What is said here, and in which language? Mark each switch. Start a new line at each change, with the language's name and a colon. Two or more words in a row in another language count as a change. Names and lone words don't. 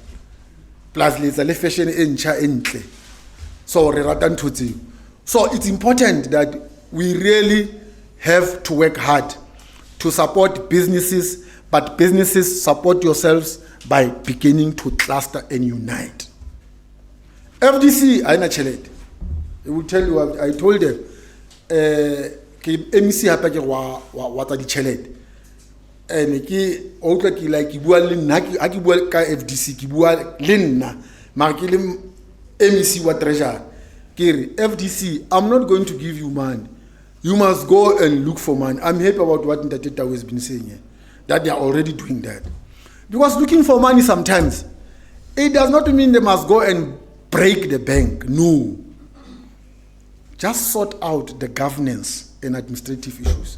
English: Plus, there's fashion entle. So it's important that we really have to work hard to support businesses, but businesses support yourselves by beginning to cluster and unite. FDC, I will tell you what I told them.
Southern Sotho: MEC hapa ke wa tsa ditšhelete, and ke o tla ke like ke bua le nna ke bua ka FDC ke bua le nna mara ke le MEC wa treasury ke re FDC,
English: I'm not going to give you money, you must go and look for money. I'm happy about what Ntate Tau has been saying here, that they are already doing that, because looking for money sometimes it does not mean they must go and break the bank. No, just sort out the governance and administrative issues.